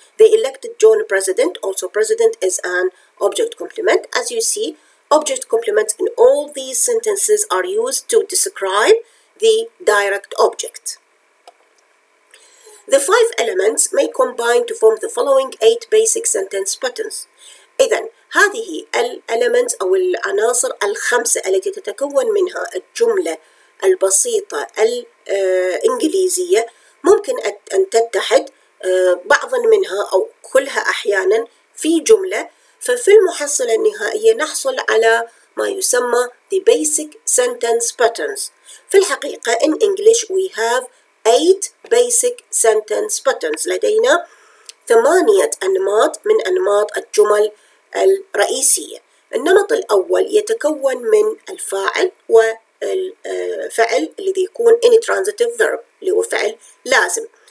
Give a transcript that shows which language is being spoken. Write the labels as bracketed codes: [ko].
[en] They elected John president. Also president is an object complement. As you see, object complements in all these sentences are used to describe the direct object. The 5 elements may combine to form the following 8 basic sentence patterns. [ar] إذن هذه الاليمنتس أو العناصر الخمسة التي تتكون منها الجملة البسيطة الإنجليزية ممكن أن تتحد بعضا منها أو كلها أحيانا في جملة، ففي المحصلة النهائية نحصل على ما يسمى the basic sentence patterns. في الحقيقة [en] in English we have 8 basic sentence patterns. [ar] لدينا 8 أنماط من أنماط الجمل الرئيسية. النمط الأول يتكون من الفاعل والفعل الذي يكون intransitive verb اللي هو فعل لازم.